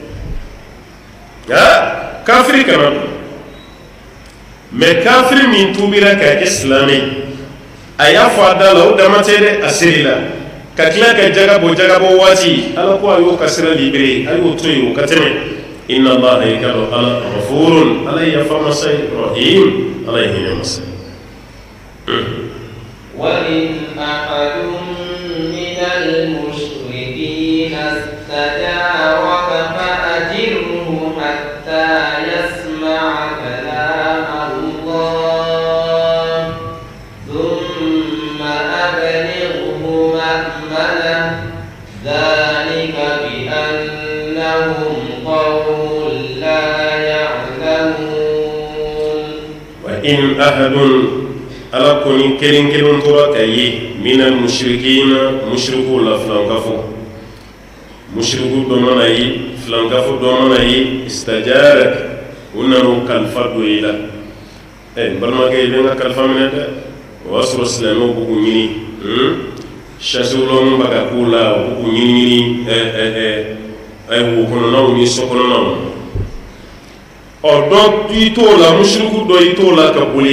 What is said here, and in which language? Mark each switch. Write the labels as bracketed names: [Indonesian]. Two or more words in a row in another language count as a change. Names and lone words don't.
[Bambara] kafiri kana don mais kafiri min tubira k'a kɛ silamɛ a y'a fɔ a da la o dama tɛ dɛ a seli la ka tila ka jagabɔ waati ala ko a y'o ka sira libéré a y'o to yen o ka tɛmɛ [Arabic] إن الله [Bambara] ye ka dɔn ala ghafurun ala ye yafa masa ye rahim ala ye hinɛ masa ye [Arabic] وإن أحد من المشركين استجارك فأجره حتى يسمع كلام الله ثم أبلغه مأمنه ذلك بأنهم قوم لا يعلمون وإن أحد [Bambara] ala koni kelen kelen tora ka ye [Arabic] من المشركين [Bambara] mushriku la flankafo mushriku dɔ mana ye flankafo dɔ mana ye istajarak u nanu kalifa do i la n balimakɛ i bɛ n ka kalifa minɛ dɛ o y'a sɔrɔ silamɛw b'u k'u ɲini chasseur min bɛ ka k'u la u b'u k'u ɲini wo kɔnɔnaw ni so kɔnɔnaw dɔ i t'o la mushriku dɔ i t'o la ka boli